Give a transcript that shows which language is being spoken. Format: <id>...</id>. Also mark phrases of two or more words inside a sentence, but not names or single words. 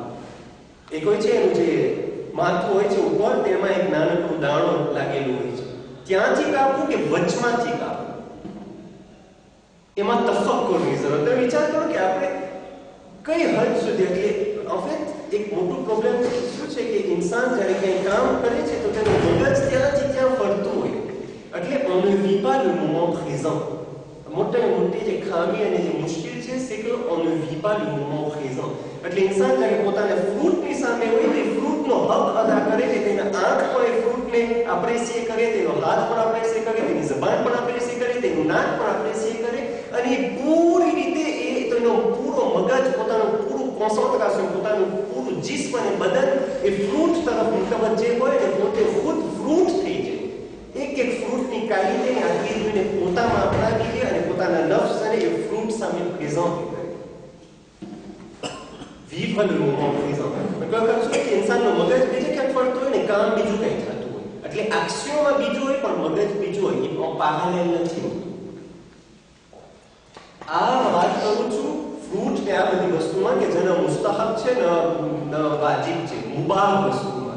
<gu>એક હોય છે એનું જે માથું હોય છે ઉપર, તેમાં એક નાનકડું દાણો લાગેલું હોય છે, ત્યાંથી કાપવું કે વચમાંથી કાપવું, એમાં તફક્કુરની જરૂર. તમે વિચાર કરો કે આપણે કઈ હદ સુધી, એટલે એક મોટું પ્રોબ્લેમ શું છે કે ઇન્સાન જ્યારે કંઈ કામ કરે છે તો તેનું મગજ ત્યાંથી ત્યાં ફરતું હોય.</gu> <fr>એટલે on ne vit pas le moment présent.</fr> <gu>મોટી જે ખામી અને જે મુશ્કેલ છે</gu> <fr>c'est que on ne vit pas le moment présent.</fr> <gu>એટલે ઇન્સાન જ્યારે પોતાના ફ્રૂટની સામે હોય તો ફ્રૂટનો હક અદા કરે છે, તેના આંખ પણ એ ફ્રૂટને એપ્રિશિએટ કરે, તેનો હાથ પણ એપ્રિશિએટ કરે, તેની જબાન પણ એપ્રિશિએટ કરે, તેનું નાક પણ એપ્રિશિએટ કરે, અને પૂરી રીતે તેનો પૂરો મગજ, પોતાનું પૂરું કોન્સન્ટ્રેશન, પોતાનું પૂરું જિસ્મ અને બદન એ ફ્રૂટ તરફ મુતવજ્જે હોય ને પોતે ખુદ ફ્રૂટ થઈ જાય. એક ફ્રૂટની ક્વોલિટીને આટલી જોઈને પોતામાં અપનાવી લે અને પોતાના નફ્સ અને એ ફ્રૂટ સામે પ્રેઝન્ટ કરે.</gu> <fr>vivre le moment présent.</fr> <gu>કોઈ વખત શું કે ઇન્સાનનો મગજ બીજે ક્યાંક ફરતો હોય ને કામ બીજું કંઈ થતું હોય, એટલે એક્શનમાં બીજું હોય પણ મગજ બીજું હોય, એ પેરેલલ નથી હોતું. આ વાત કરું છું ફ્રૂટ ને આ બધી વસ્તુમાં કે જેના મુસ્તહબ છે ને વાજિબ છે, મુબાહ વસ્તુમાં.</gu>